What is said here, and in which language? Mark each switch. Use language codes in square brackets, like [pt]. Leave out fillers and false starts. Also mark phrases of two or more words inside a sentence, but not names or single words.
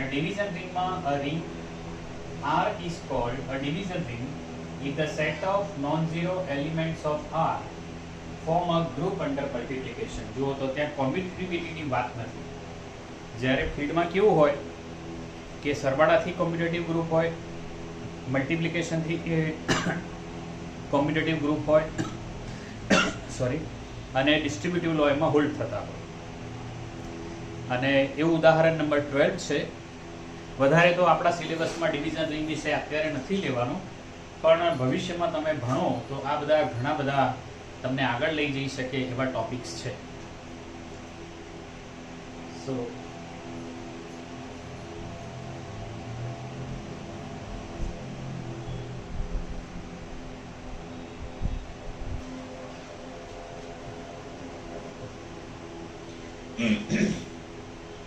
[en] division ringમાં a ring R is called a division ring if the set of non-zero elements of R form a group under multiplication. [gu] જુઓ તો ત્યાં કોમ્યુટેટિવિટીની વાત નથી. જ્યારે ફિલ્ડમાં કેવું હોય કે સરવાળાથી [en] commutative group [gu] હોય, મલ્ટિપ્લિકેશનથી [en] commutative group [gu] હોય, સોરી, અને [en] distributive law [gu] એમાં હોલ્ડ થતા હોય. અને એવું ઉદાહરણ નંબર 12 છે. વધારે તો આપણા સિલેબસમાં [en] division ring [gu] વિશે અત્યારે નથી લેવાનું, પણ ભવિષ્યમાં તમે ભણો તો આ બધા ઘણા બધા તમને આગળ લઈ જઈ શકે એવા ટોપિક્સ છે. [en] સો there